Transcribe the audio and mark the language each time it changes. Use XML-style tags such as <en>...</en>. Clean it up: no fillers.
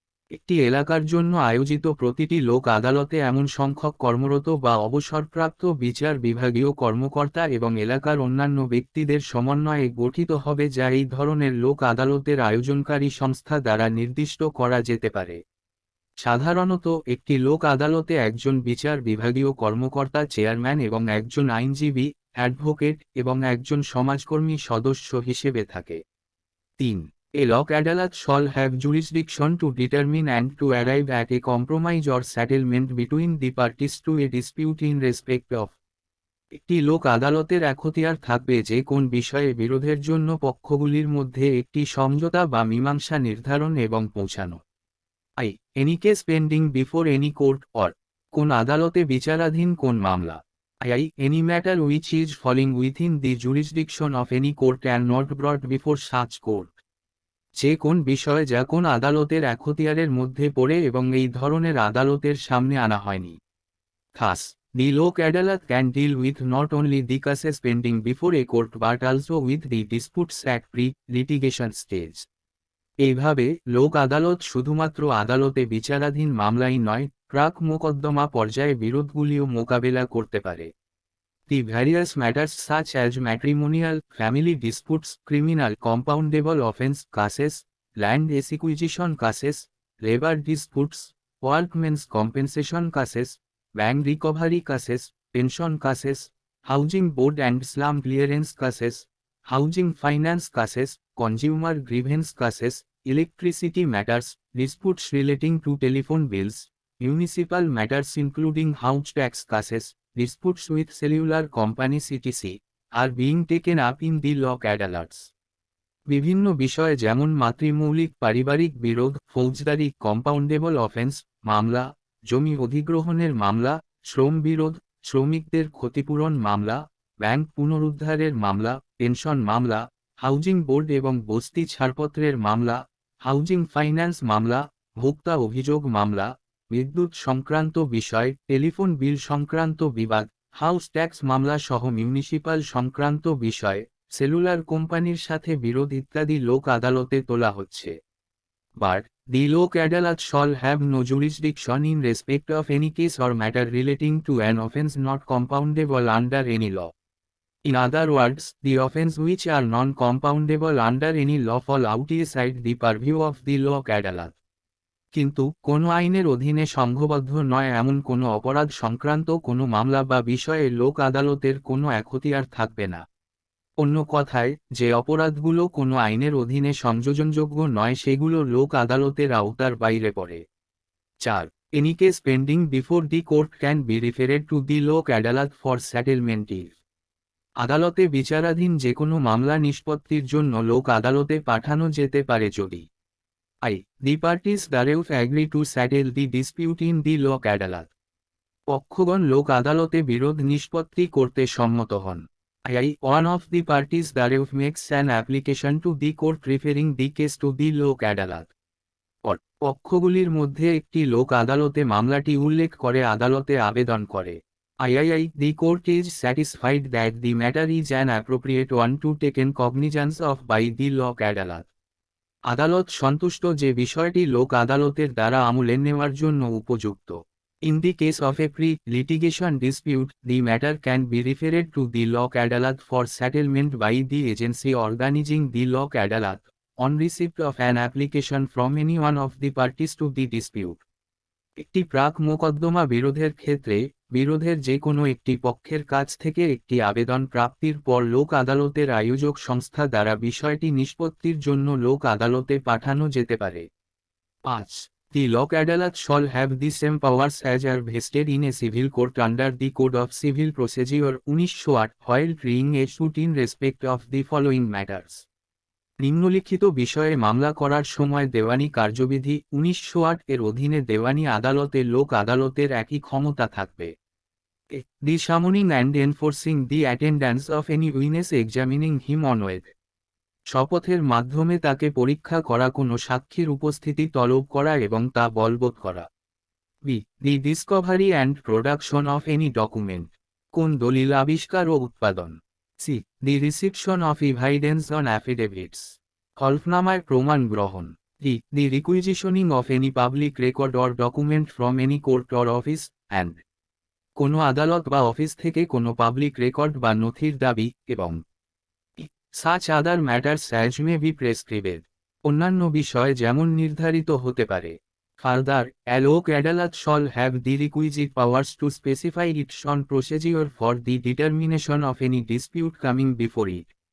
<bn>একটি এলাকার জন্য আয়োজিত প্রতিটি লোক আদালতে এমন সংখ্যক কর্মরত বা অবসরপ্রাপ্ত বিচার বিভাগীয় কর্মকর্তা এবং এলাকার অন্যান্য ব্যক্তিদের সমন্বয়ে গঠিত হবে, যা এই ধরনের লোক আদালতের আয়োজনকারী সংস্থা দ্বারা নির্দিষ্ট করা যেতে পারে। সাধারণত একটি লোক আদালতে একজন বিচার বিভাগীয় কর্মকর্তা চেয়ারম্যান এবং একজন আইনজীবী, অ্যাডভোকেট এবং একজন সমাজকর্মী সদস্য হিসেবে থাকে। 3.</bn> <en>A Lok Adalat shall have jurisdiction to determine and to arrive at a compromise or settlement between the parties to a dispute in respect of</en> <bn>একটি লোক আদালতের এখতিয়ার থাকবে যে কোন বিষয়ে বিরোধের জন্য পক্ষগুলির মধ্যে একটি সমঝোতা বা মীমাংসা নির্ধারণ এবং পৌঁছানো।</bn> <en>any case pending before any court or,</en> <bn>কোন আদালতে বিচারাধীন কোন মামলা।</bn> <en>any matter which is falling within the jurisdiction of any court and not brought before such court,</en> <bn>যে কোন বিষয় যা কোন আদালতের এখতিয়ারের মধ্যে পড়ে এবং এই ধরনের আদালতের সামনে আনা হয়নি।</bn> <en>Thus, the Lok Adalat can deal with not only the cases pending before a court but also with the disputes at pre-litigation stage.</en> <bn>এইভাবে লোক আদালত শুধুমাত্র আদালতে বিচারাধীন মামলাই নয়, প্রাক মোকদ্দমা পর্যায়ে বিরোধগুলিও মোকাবেলা করতে পারে।</bn> <en>The various matters such as matrimonial, family disputes, criminal compoundable offense cases, land acquisition cases, labor disputes, workmen's compensation cases, bank recovery cases, pension cases, housing board and slum clearance cases, housing finance cases, consumer grievance cases, electricity matters, disputes relating to telephone bills, municipal matters including house tax cases, disputes with cellular companies etc. are being taken up in the Lok Adalats.</en> <bn>বিভিন্ন বিষয়ে যেমন মাতৃমৌলিক পারিবারিক বিরোধ, ফৌজদারি compoundable offence মামলা, জমি অধিগ্রহণের মামলা, শ্রম বিরোধ, শ্রমিকদের ক্ষতিপূরণ মামলা, ব্যাংক পুনরুদ্ধারের মামলা, পেনশন মামলা, হাউজিং বোর্ড এবং বস্তি ছাড়পত্রের মামলা, হাউজিং ফাইন্যান্স মামলা, ভোক্তা অভিযোগ মামলা, বিদ্যুৎ সংক্রান্ত বিষয়, টেলিফোন বিল সংক্রান্ত বিবাদ, হাউস ট্যাক্স মামলা সহ মিউনিসিপাল সংক্রান্ত বিষয়, সেলুলার কোম্পানির সাথে বিরোধ ইত্যাদি লোক আদালতে তোলা হচ্ছে।</bn> <en>But, the Lok Adalat shall have no jurisdiction in respect of any case or matter relating to an offence not compoundable under any law. In other words, the offence which are non-compoundable under any law fall outside the purview of the Lok Adalat.</en> <bn>কিন্তু কোনো আইনের অধীনে সংঘবদ্ধ নয় এমন কোনো অপরাধ সংক্রান্ত কোনো মামলা বা বিষয়ে লোক আদালতের কোনো এখতিয়ার থাকবে না। অন্য কথায়, যে অপরাধগুলো কোনো আইনের অধীনে সংযোজনযোগ্য নয় সেগুলো লোক আদালতের আওতার বাইরে পড়ে। 4.</bn> <en>Any case pending before the court can be referred to the Lok Adalat for settlement if.</en> <bn>আদালতে বিচারাধীন যে কোনো মামলা নিষ্পত্তির জন্য লোক আদালতে পাঠানো যেতে পারে যদি</bn> <en>the parties thereof agree to settle the dispute in the Lok Adalat.</en> <bn>পক্ষগণ লোক আদালতে বিরোধ নিষ্পত্তি করতে সম্মত হন।</bn> <en>One of the parties thereof makes an application to the court referring the case to the Lok Adalat.</en> <bn>পক্ষগুলির মধ্যে একটি লোক আদালতে মামলাটি উল্লেখ করে আদালতে আবেদন করে।</bn> <en>The court is satisfied that the matter is an appropriate one to taken cognizance of by the Lok Adalat.</en> <bn>আদালত সন্তুষ্ট যে বিষয়টি লোক আদালতের দ্বারা আমলে নেওয়ার জন্য উপযুক্ত।</bn> <en>In the case of a pre-litigation dispute, the matter can be referred to the Lok Adalat for settlement by the agency organizing the Lok Adalat, on receipt of an application from any one of the parties to the dispute.</en> <bn>একটি প্রাক মোকদ্দমা বিরোধের ক্ষেত্রে, বিরোধের যে কোনো একটি পক্ষের কাছ থেকে একটি আবেদন প্রাপ্তির পর লোক আদালতের আয়োজক সংস্থা দ্বারা বিষয়টি নিষ্পত্তির জন্য লোক আদালতে পাঠানো যেতে পারে। 5.</bn> <en>The Lok Adalat shall have the same powers as are vested in a civil court under the Code of Civil Procedure 1908 while trying a suit in respect of the following matters.</en> <bn>নিম্নলিখিত বিষয়ে মামলা করার সময় দেওয়ানি কার্যবিধি 1908 এর অধীনে দেওয়ানি আদালতে লোক আদালতের একই ক্ষমতা থাকবে।</bn> <en>The summoning and enforcing the attendance of any witness examining him on oath.</en> <bn>শপথের মাধ্যমে তাকে পরীক্ষা করা কোনো সাক্ষীর উপস্থিতি তলব করা এবং তা বলবৎ করা।</bn> <en>B. The discovery and production of any document.</en> <bn>কোন দলিল আবিষ্কার ও উৎপাদন। C.</bn> <en>The reception of evidence on affidavits.</en> <bn>হলফনামায় প্রমাণ গ্রহণ।</bn> <en>D. The requisitioning of any public record or document from any court or office, and.</en> <bn>কোনো আদালত বা অফিস থেকে কোনো পাবলিক রেকর্ড বা নথির দাবি, এবং</bn> <en>such other matters as may be prescribed.</en> <bn>অন্যান্য বিষয় যেমন নির্ধারিত হতে পারে।</bn> <en>Further, a Lok Adalat shall have the requisite powers to specify its own procedure for the determination of any dispute coming before it.</en>